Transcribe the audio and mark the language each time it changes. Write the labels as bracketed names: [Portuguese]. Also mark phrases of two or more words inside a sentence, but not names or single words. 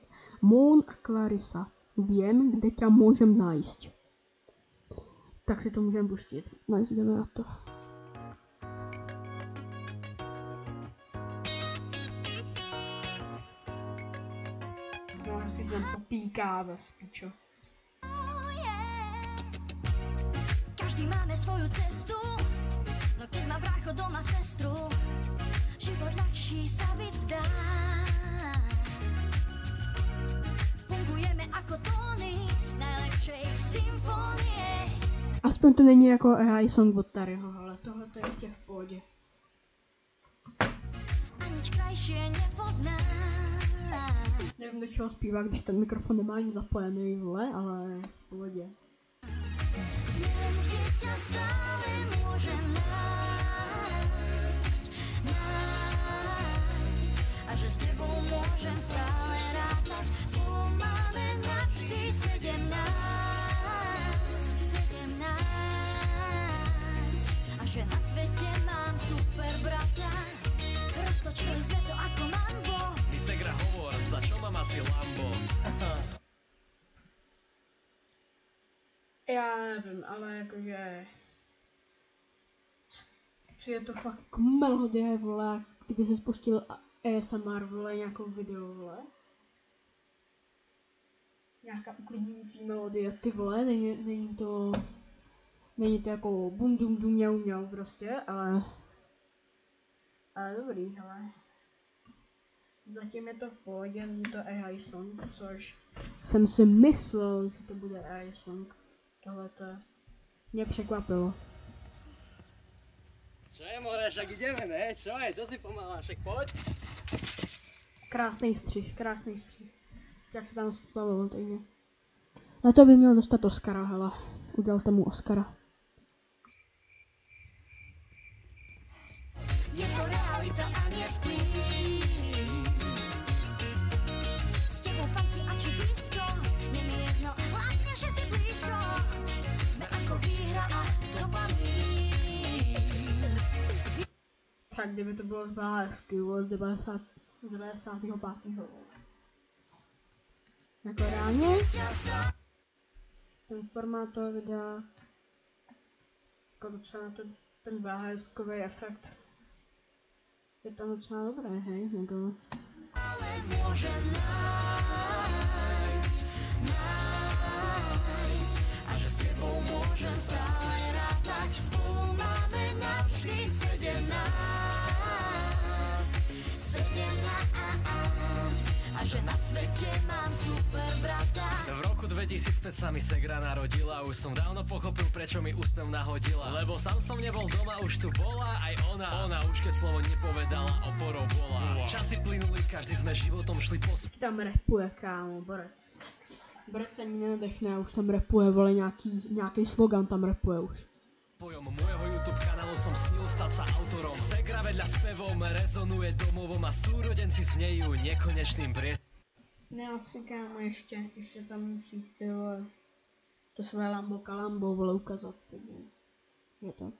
[Czech] Moon a Clarissa. Vím, kde tě můžem najít. Tak si to můžeme pustit. Nice, jdeme na to. No, si tam popíká ve spíčo. [Slovak] Každý máme svoju cestu, no keď má brácho doma sestru, život ľahší sa byť zdá. Fungujeme ako tóny najlepšej symfónie. [Czech] Aspoň to není jako AI song od Taryho, ale tohle to je ještě v pohodě. [Slovak] A nič krajšie nepozná. [Czech] Nevím, do čeho zpívá, když ten mikrofon nemá ani zapojený, vole, ale v pohodě. [Slovak] Viem, kde ťa stále môžem nájsť, nájsť. A že s tebou môžem stále rátať. Spolu máme navždy 17. A že na svete mám super brata. Roztočili sme to ako mambo. My segra hovor, za čo mám asi Lambo? [Czech] Já nevím, ale jakože... Je to fakt melodie, vole, kdyby se spustil ASMR, vole, nějakou video, vole. Nějaká uklidňující melodie, ty vole, není to jako bum dum dum mňau mňau prostě, ale dobrý, hele. Zatím je to v pohodě, není to AI song, což jsem si myslel, že to bude AI song. Tohle to mě překvapilo. [Slovak] Čo je, more, však ideme, ne? Čo je? Čo si pomáháš? Však poď. [Czech] Krásný střih. Jak se tam splavilo, takže. Na to by měl dostat Oscara, hele. Udělal tomu Oscara. Je to realita a nespí. [Slovak] S tebou funky a či blízko, je mi jedno, hlavne, že si blízko. Sme ako výhra a dopamín. [Czech] Tak kdyby to bylo z Bálesky, z 95. Jako reálně ten formát toho videa, jako docela ten BHS-kový efekt je tam docela dobré, hej, jako. [Slovak] Ale môžem nájsť, nájsť. A že s tebou môžem stále rátať. Spolu máme navždy 17. A že na svete mám super brata. V roku 2005 sa mi segra narodila. Už som dávno pochopil, prečo mi úsmev nahodila. Lebo sám som nebol doma, už tu bola aj ona. Ona už keď slovo nepovedala, oporou bola. Časy plynuli, každý sme životom šli po... [Czech] Tam rapuje, kámo, Borec. Borec se ani nenadechne, už tam rapuje, vole, nějaký slogan tam rapuje už. [Slovak] Pojom môjho YouTube kanálu som snil stať sa autorom. Segra vedľa spevom rezonuje domovom a súrodenci znejú nekonečným priestorom. [Czech] Ne, asi kámo, ještě tam musí ty vole, to své Lambo Kalambo, vole, ukázat, takže je tak.